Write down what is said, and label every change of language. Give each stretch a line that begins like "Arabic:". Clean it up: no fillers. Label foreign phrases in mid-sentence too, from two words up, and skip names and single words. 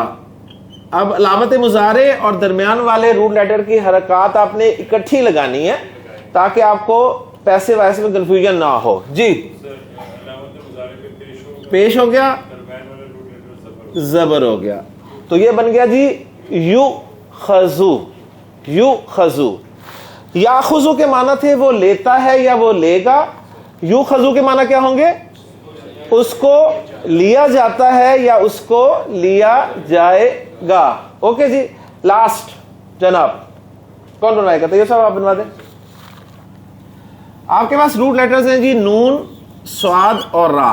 Urdu: اب علامت مضارع اور درمیان والے
English: root letter
Urdu: کی حرکات آپ نے اکٹھی لگانی ہے تاکہ آپ کو
English: passive voice
Urdu: میں کنفیوژن نہ ہو. جی پیش ہو گیا, زبر ہو گیا, تو یہ بن گیا جی یو خزو. یو خزو, یا خزو کے معنی تھے وہ لیتا ہے یا وہ لے گا. یو خزو کے معنی کیا ہوں گے؟ اس کو لیا جاتا ہے یا اس کو لیا جائے گا. اوکے جی. لاسٹ جناب کون بنائے گا؟ تو یہ سب آپ بنوا دیں. آپ کے پاس
English: root letters
Urdu: ہیں جی نون, سواد اور را.